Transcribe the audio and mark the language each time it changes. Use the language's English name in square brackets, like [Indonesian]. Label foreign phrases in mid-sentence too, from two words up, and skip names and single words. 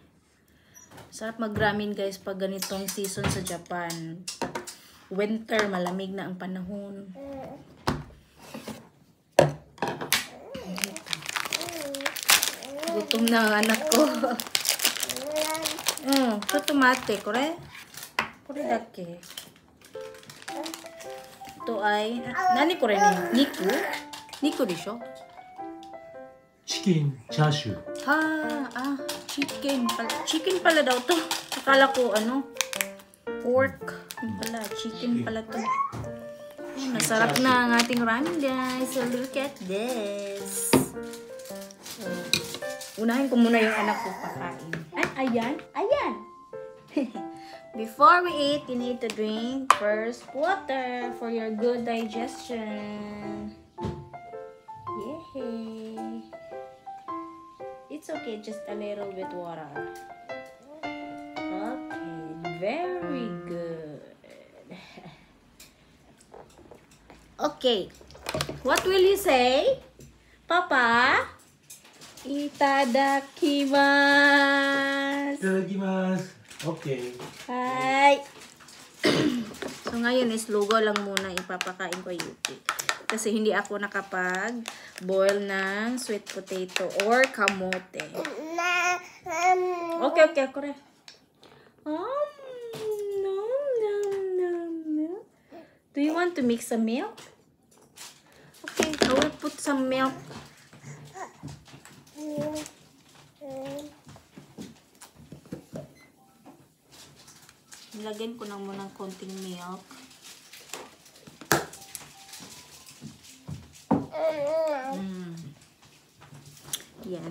[Filipino] Sarap mag-ramen guys pag ganitong season sa Japan. winter, malamig na ang panahon. Gutom na ang anak ko. Ito tomate, [Japanese] これ？これだけ. [Filipino] Ito ay, [Japanese] 何これに？肉? 肉でしょ? チキンチャーシュー [Filipino] Chicken pala. Chicken pala daw to. Akala ko pork. Yung pala, chicken pala to. Masarap na ang ating ramen, guys. [English] So look at this. So, [Filipino] unahin ko muna yung anak ko pakain. Ayan. [English] Before we eat, you need to drink first water for your good digestion. Yay! It's okay, just a little bit water. Okay, very good. Okay, what will you say? Papa? [Japanese] Itadakimasu. いただきます OK [English] Hi! [Filipino] So ngayon is lugaw lang muna ipapakain ko Yuki. Kasi hindi ako nakapag-boil ng sweet potato or kamote. [English] Okay, kore. Do you want to mix some milk? Okay, I will put some milk. [Filipino] Nilagyan ko na muna ng konting milk. Yan.